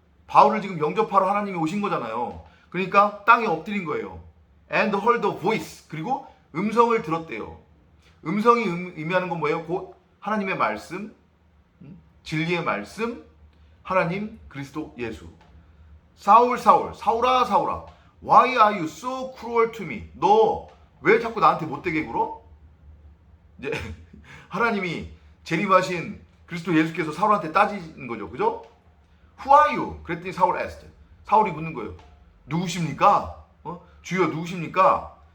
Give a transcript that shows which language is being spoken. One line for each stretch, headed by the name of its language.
Korean: 바울을 지금 영접하러 하나님이 오신 거잖아요. 그러니까 땅에 엎드린 거예요.
English: And heard a voice.
Korean: 그리고 음성을 들었대요. 음성이 의미하는 건 뭐예요? 곧 하나님의 말씀, 진리의 말씀, 하나님, 그리스도 예수.
English: 사울, 사울, 사울아, 사울아, why are you so cruel to me?
Korean: 너 왜 자꾸 나한테 못되게 굴어? 이제 하나님이 재림하신 그리스도 예수께서 사울한테 따지는 거죠, 그죠?
English: Who are you?
Korean: 그랬더니 사울
English: asked.
Korean: 사울이 묻는 거예요. 누구십니까? 주여 누구십니까?